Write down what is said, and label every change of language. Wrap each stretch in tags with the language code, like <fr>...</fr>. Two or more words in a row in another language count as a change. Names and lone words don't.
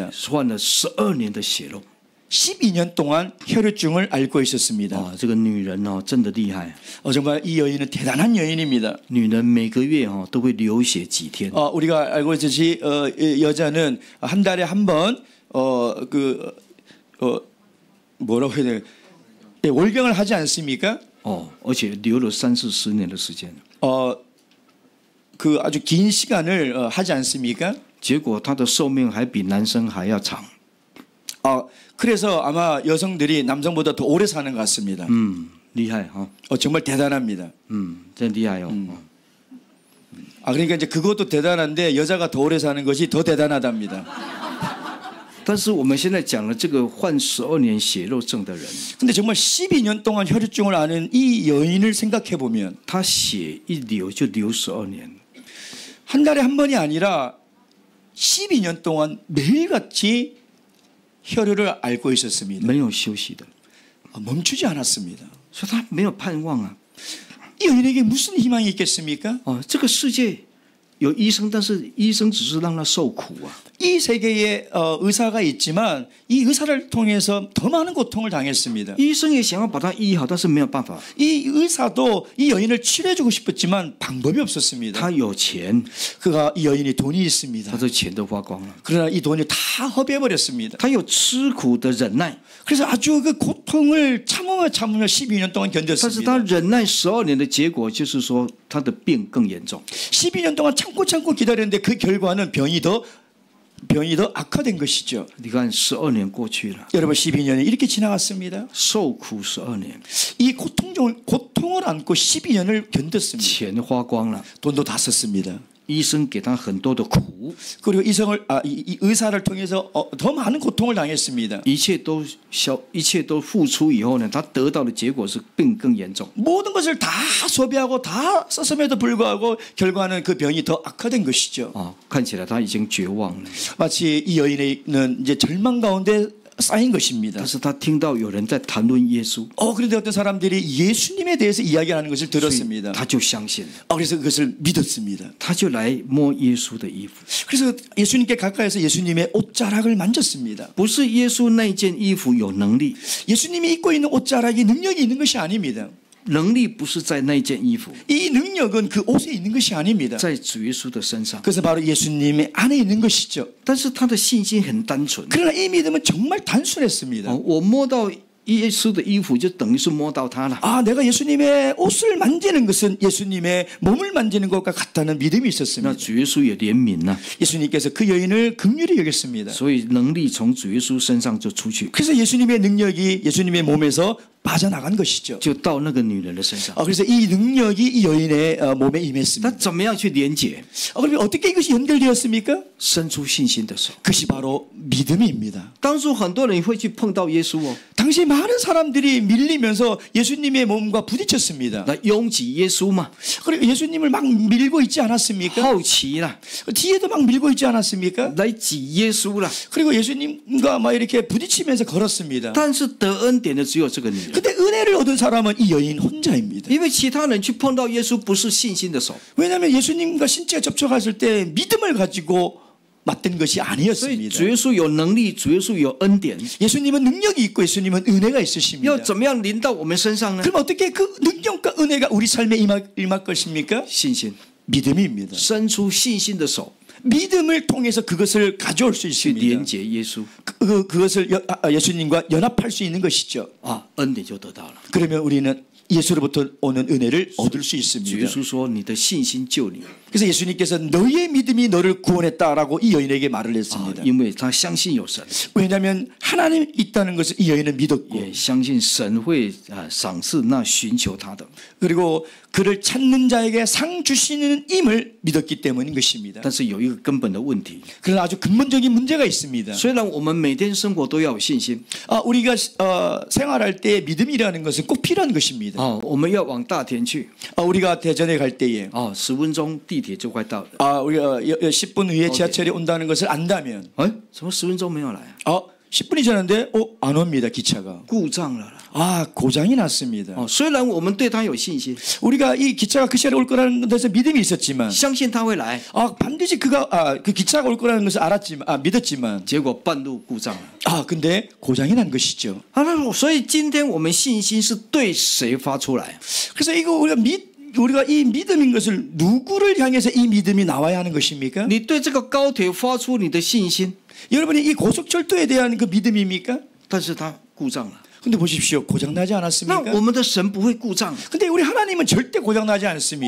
<zh>患了12年的血肉。</zh> <ko>12년 동안 혈유증을 앓고 있었습니다.</ko> <zh>这个女人真的厉害。</zh> <ko>정말 이 여인은 대단한 여인입니다.</ko> <zh>女人每个月都会流血几天。</zh> <ko>우리가 알고 있듯이 여자는 한 달에 한 번 뭐라고 해야 돼요? 네, 월경을 하지 않습니까?</ko> <zh>而且流了30-40年的时间。</zh> <ko>그 아주 긴 시간을 하지 않습니까?</ko> <zh>结果她的寿命还比男生还要长。</zh> <ko>그래서 아마 여성들이 남성보다 더 오래 사는 것 같습니다.</ko> <zh>厉害哈。</zh> <ko>정말 대단합니다.</ko> <zh>真厉害哦。</zh> <ko>그러니까 이제 그것도 대단한데 여자가 더 오래 사는 것이 더 대단하답니다.</ko> <zh>但是我们现在讲了这个患12年血肉症的人，</zh> <ko>근데 정말 12년 동안 혈유증을 앓은 이 여인을 생각해 보면</ko> <zh>他血一流就流12年，</zh> <ko>한 달에 한 번이 아니라 12년 동안 매일같이 혈유를 앓고 있었습니다.</ko> <zh>没有休息的，</zh> <ko>멈추지 않았습니다.</ko> <zh>所以他没有盼望啊。</zh> <ko>이 여인에게 무슨 희망이 있겠습니까?</ko> <zh>这个世界有医生，但是医生只是让他受苦啊。</zh> <ko>이 세계에 의사가 있지만 이 의사를 통해서 더 많은 고통을 당했습니다.</ko> <zh>医生也想要把他医好，但是没有办法。</zh> <ko>이 의사도 이 여인을 치료해주고 싶었지만 방법이 없었습니다.</ko> <zh>他有钱，</zh> <ko>이 여인이 돈이 있습니다.</ko> <zh>他的钱都花光了。</zh> <ko>그러나 이 돈이 다 허비해버렸습니다.</ko> <zh>他有吃苦的忍耐，</zh> <ko>그래서 아주 그 고통을 참으며 12년 동안 但是 견뎠습니다.</ko> <zh>他忍耐12年的结果就是说他的病更严重。</zh> <ko>12년 동안 참고 기다렸는데 그 결과는 병이 더 악화된 것이죠.</ko> <zh>你看12年过去了，</zh> <ko>여러분 12년이 이렇게 지나갔습니다.</ko> <zh>受苦12年，</zh> <ko>이 고통을 안고 12년을 견뎠습니다.</ko> <zh>钱花光了，</zh> <ko>돈도 다 썼습니다.</ko> <zh>医生给他很多的苦，</zh> <ko>그리고 이 의사를 통해서 더 많은 고통을 당했습니다.</ko> <zh>一切都付出以后呢，他得到的结果是病更严重。</zh> <ko>모든 것을 다 소비하고 다 썼음에도 불구하고 결과는 그 병이 더 악화된 것이죠.</ko> <zh>看起来他已经绝望了，</zh> <ko>마치 이 여인은 이제 절망 가운데 쌓인 것입니다.</ko> <zh>但是他听到有人在谈论耶稣，</zh> <ko>그런데 어떤 사람들이 예수님에 대해서 이야기하는 것을 所以 들었습니다.</ko> <zh>他就相信了，</zh> <ko>그래서 그것을 믿었습니다.</ko> <zh>他就来摸耶稣的衣服，</zh> <ko>그래서 예수님께 가까이서 예수님의 옷자락을 만졌습니다.</ko> <zh>不是耶稣那件衣服有能力，</zh> <ko>예수님이 입고 있는 옷자락이 능력이 있는 것이 아닙니다.</ko> <zh>能力不是在那件衣服，</zh> <ko>이 능력은 그 옷에 있는 것이 아닙니다.</ko> <zh>在主耶稣的身上。</zh> <ko>그래서 바로 예수님의 안에 있는 것이죠.</ko> <zh>但是他的信心很单纯。</zh> <ko>그러나 이 믿음은 정말 단순했습니다.</ko> <zh>我摸到耶稣的衣服就等于是摸到他了。</zh> <ko>아, 내가 예수님의 옷을 만지는 것은 예수님의 몸을 만지는 것과 같다는 믿음이 那 있었습니다.</ko> <zh>主耶稣也怜悯了，</zh> <ko>예수님께서 그 여인을 긍휼히 여겼습니다.</ko> <zh>所以能力从主耶稣身上就出去，</zh> <ko>그래서 예수님의 능력이 예수님의 몸에서 빠져나간 것이죠.</ko> <zh>就到那个女人的身上。</zh> <ko>그래서 이 능력이 이 여인의 몸에 那 임했습니다.</ko> <zh>怎么样去连结？</zh> <ko>그러면 어떻게 이것이 연결되었습니까?</ko> <zh>伸出信心的手。</zh> <ko>그것이 바로 믿음입니다.</ko> <zh>当初很多人会去碰到耶稣哦，</zh> <ko>당시 많은 사람들이 밀리면서 예수님의 몸과 부딪혔습니다.</ko> <zh>来拥挤耶稣嘛，</zh> <ko>그리고 예수님을 막 밀고 있지 않았습니까?</ko> <zh>好奇啦，</zh> <ko>뒤에도 막 밀고 있지 않았습니까?</ko> <zh>来挤耶稣啦。</zh> <ko>그리고 예수님과 막 이렇게 부딪히면서 걸었습니다.</ko> <zh>但是得恩典的只有这个女人，</zh> <ko>근데 은혜를 얻은 사람은 이 여인 혼자입니다.</ko> <zh>因为其他人去碰到耶稣不是信心的手，</zh> <ko>왜냐하면 예수님과 신체가 접촉했을 때 믿음을 가지고 맞던 것이 所以 아니었습니다.</ko> <zh>主耶稣有能力，主耶稣有恩典，</zh> <ko>예수님은 능력이 있고 예수님은 은혜가 要 있으십니다.</ko> <zh>怎么样临到我们身上呢？</zh> <ko>그럼 어떻게 그 능력과 은혜가 우리 삶에 임할 것입니까?</ko> <zh>信心，</zh> <ko>믿음입니다.</ko> <zh>伸出信心的手</zh> <ko>믿음을 통해서 그것을 가져올 수 去 있습니다.</ko> <zh>连接耶稣</zh> <ko>그것을 예수님과 연합할 수 있는 것이죠.</ko> <zh>啊，恩典就得到了。</zh> <ko>그러면 우리는 예수로부터 오는 은혜를 얻을 수 主耶 있습니다.</ko> <zh>稣说：“你的信心救你。</zh> <ko>그래서 예수님께서 너의 믿음이 너를 구원했다라고 이 여인에게 말을 啊， 했습니다.</ko> <zh>因为他相信有神，</zh> <ko>왜냐하면 하나님 있다는 것을 이 여인은 믿었고</ko> <zh>也相信神会赏赐那寻求他的。</zh> <ko>그리고 그를 찾는 자에게 상 주시는 임을 믿었기 때문인 것입니다.</ko> <zh>但是有一个根本的问题，</zh> <ko>그러나 아주 근본적인 문제가 있습니다.</ko> <zh>虽然我们每天生活都要有信心</zh> <ko>우리가 생활할 때 믿음이라는 것은 꼭 필요한 것입니다.</ko> <zh>啊，我们要往大田去</zh> <ko>우리가 대전에 갈 때에</ko> <zh>啊，10分钟地铁就快到了。</zh> <ko>우리가 10분 후에 지하철이 온다는 것을 안다면</ko> <zh>哎，怎么10分钟没有来啊？</zh> <ko>10분이 지났는데 안 옵니다. 기차가.</ko> <zh>故障了啦。</zh> <ko>고장이 났습니다.</ko> <zh>哦，虽然我们对他有信心，</zh> <ko>우리가 이 기차가 그 시간에 올 거라는 데서 믿음이 있었지만</ko> <zh>相信他会来，</zh> <ko>반드시 그 기차가 올 거라는 것을 믿었지만</ko> <zh>结果半路故障了。</zh> <ko>근데 고장이 난 것이죠.</ko> <zh>啊，那所以今天我们信心是对谁发出来？</zh> <ko>그래서 이거 우리가 이 믿음인 것을 누구를 향해서 이 믿음이 나와야 하는 것입니까?</ko> <zh>你对这个高铁发出你的信心，</zh> <ko>여러분이 이 고속철도에 대한 그 믿음입니까?</ko> <zh>但是它故障了。</zh> <ko>근데 보십시오. 고장나지 那 않았습니까?</ko> <zh>我们的神不会故障，</zh> <ko>근데 우리 하나님은 절대 고장나지 않습니다.</ko>